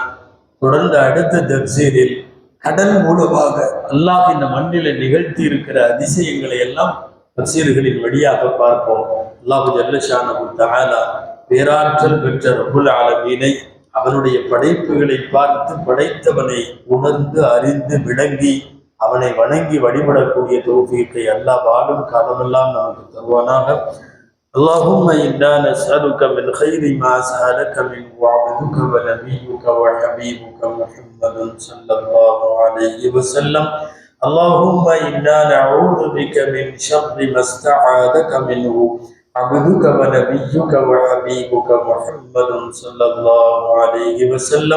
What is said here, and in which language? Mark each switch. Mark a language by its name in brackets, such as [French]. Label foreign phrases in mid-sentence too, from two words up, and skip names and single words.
[Tamil] தொடர்ந்து அடுத்த தப்சீரில் கடல் மூலமாக அல்லாஹ் இந்த மண்ணில நிகழ்த்தி இருக்கிற அதிசயங்களை எல்லாம் தப்சீர்களின் வழியாக பார்ப்போம். [Arabic] الله جل شأنه تعالى [Tamil] பேராற்றல் பெற்ற [Arabic] رب العالمين [Tamil] அவனுடைய படைப்புகளை பார்த்து படைத்தவனை உணர்ந்து அறிந்து விளங்கி அவனை வணங்கி வழிபடக்கூடிய தௌஃபீக்கை அல்லாஹ் வாழும் காலமெல்லாம் நமக்கு தருவானாக. [Arabic] اللهم إنا نسألك من خير ما سألك منه عبدك ونبيك وحبيبك محمد صلى الله عليه وسلم. اللهم إنا نعوذ بك من شر ما استعاذك منه عبدك ونبيك وحبيبك محمد صلى الله عليه وسلم.